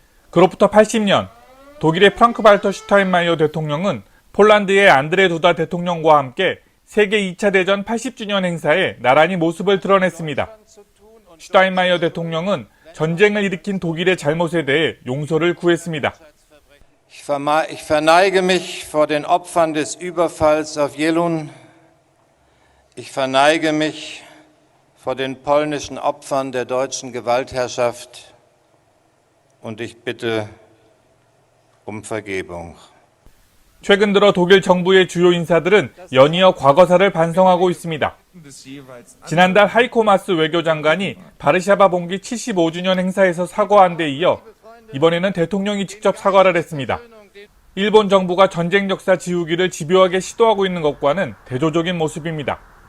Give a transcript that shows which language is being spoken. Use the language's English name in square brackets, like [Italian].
[Korean] 그로부터 80년 독일의 프랑크-발터 슈타인마이어 대통령은 폴란드의 안드레 두다 대통령과 함께 세계 2차 대전 80주년 행사에 나란히 모습을 드러냈습니다. 슈타인마이어 대통령은 전쟁을 일으킨 독일의 잘못에 대해 용서를 구했습니다. [German] Ich verneige mich vor den Opfern des Überfalls auf Jelun. Ich verneige mich vor den polnischen Opfern der deutschen Gewaltherrschaft und ich bitte Vergebung. [Korean] 최근 들어 독일 정부의 주요 인사들은 연이어 과거사를 반성하고 있습니다. 지난달 하이코 마스 외교장관이 바르샤바 봉기 75주년 행사에서 사과한 데 이어 이번에는 대통령이 직접 사과를 했습니다. 일본 정부가 전쟁 역사 지우기를 집요하게 시도하고 있는 것과는 대조적인 모습입니다.